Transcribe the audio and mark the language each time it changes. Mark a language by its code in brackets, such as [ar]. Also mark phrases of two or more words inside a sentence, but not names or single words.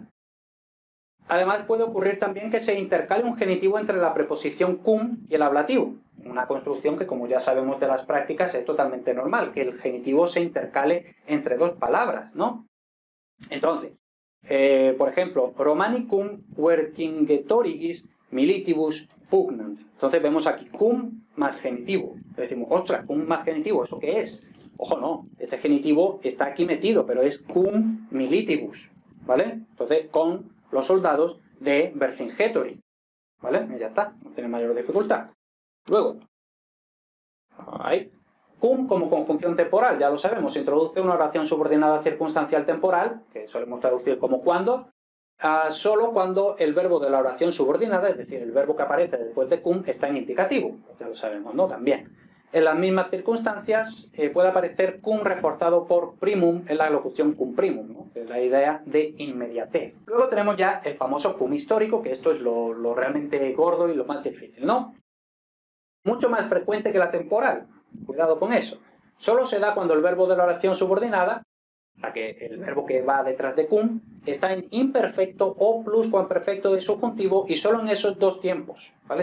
[es] Además, puede ocurrir también que se intercale un genitivo entre la preposición cum y el ablativo. Una construcción que, como ya sabemos de las prácticas, es totalmente normal, que el genitivo se intercale entre dos palabras, ¿no? Entonces, por ejemplo, [la] Romanicum vercingetorigis militibus pugnant. [es] Entonces vemos aquí cum más genitivo. Decimos, ostras, cum más genitivo, ¿eso qué es? Ojo, no, este genitivo está aquí metido, pero es [la] cum militibus, [es] ¿vale? Entonces, con los soldados de Vercingetorix, ¿vale? Y ya está, no tiene mayor dificultad. Luego, ahí, cum como conjunción temporal, ya lo sabemos, introduce una oración subordinada circunstancial temporal, que solemos traducir como cuando, solo cuando el verbo de la oración subordinada, es decir, el verbo que aparece después de cum, está en indicativo, ya lo sabemos, ¿no? También. En las mismas circunstancias puede aparecer cum reforzado por primum en la locución [la] cum primum, [es] ¿no? Que es la idea de inmediatez. Luego tenemos ya el famoso cum histórico, que esto es lo realmente gordo y lo más difícil, ¿no? Mucho más frecuente que la temporal, cuidado con eso. Solo se da cuando el verbo de la oración subordinada, el verbo que va detrás de cum, está en imperfecto o pluscuamperfecto de subjuntivo y solo en esos dos tiempos, ¿vale?